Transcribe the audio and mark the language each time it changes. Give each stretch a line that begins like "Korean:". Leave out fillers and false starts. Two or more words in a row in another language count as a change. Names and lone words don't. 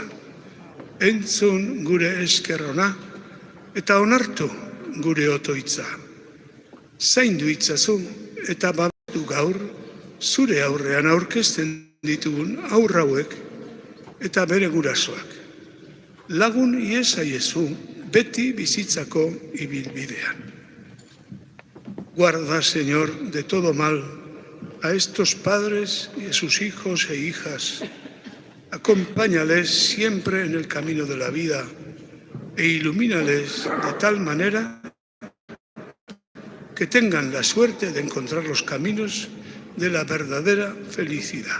Basque: Entzun gure eskerrona eta onartu gure otoitza. Zaindu itzazu eta babestu gaur zure aurrean aurkezten ditugun aurrauek eta bere gurasoak. Lagun iezaiezu beti bizitzako ibilbidean.
Spanish: Guarda, Señor, de todo mal a estos padres y a sus hijos e hijas. Acompáñales siempre en el camino de la vida e ilumínales de tal manera que tengan la suerte de encontrar los caminos de la verdadera felicidad.